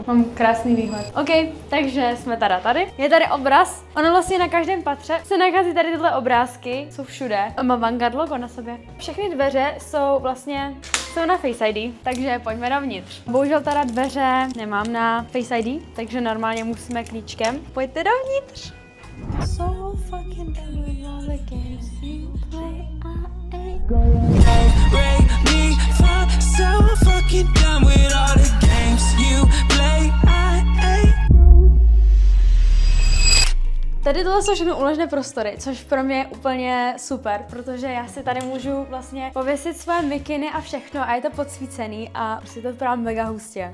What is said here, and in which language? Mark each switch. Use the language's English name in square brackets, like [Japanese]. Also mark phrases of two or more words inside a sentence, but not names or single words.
[Czech] Mám krásný výhled. OK, takže jsme tady. Je tady obraz. Ono vlastně na každém patře se nachází tady tyhle obrázky. Jsou všude. Mám Vanguard logo na sobě. Všechny dveře jsou na Face ID, takže pojďme dovnitř. Bohužel teda dveře nemám na Face ID, takže normálně musíme klíčkem. Pojďte dovnitř. [English] So fucking done with all the games you play. [Czech] Tady tohle jsou všechno úložné prostory, což pro mě je úplně super, protože já si tady můžu vlastně pověsit své mikiny a všechno a je to podsvícený a prostě to vypadá mega hustě.